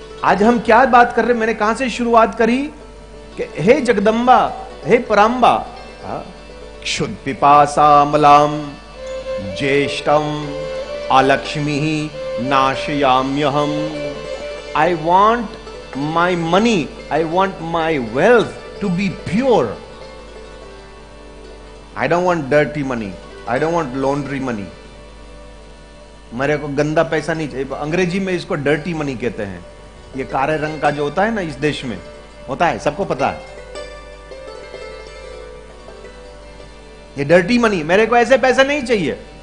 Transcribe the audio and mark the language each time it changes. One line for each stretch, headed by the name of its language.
Hindi: आज हम क्या बात कर रहे हैं, मैंने कहां से शुरुआत करी कि हे जगदंबा, हे परांबा,
Sanskrit: क्षुद पिपासामलाम ज्येष्ठम Alakshmi नाशयाम्यहम।
English: I want my money, I want my wealth to be pure. I don't want dirty money, I don't want laundry money।
Hindi: मेरे को गंदा पैसा नहीं चाहिए। अंग्रेजी में इसको डर्टी मनी कहते हैं। ये काले रंग का जो होता है ना, इस देश में होता है, सबको पता है। ये डर्टी मनी, मेरे को ऐसे पैसा नहीं चाहिए।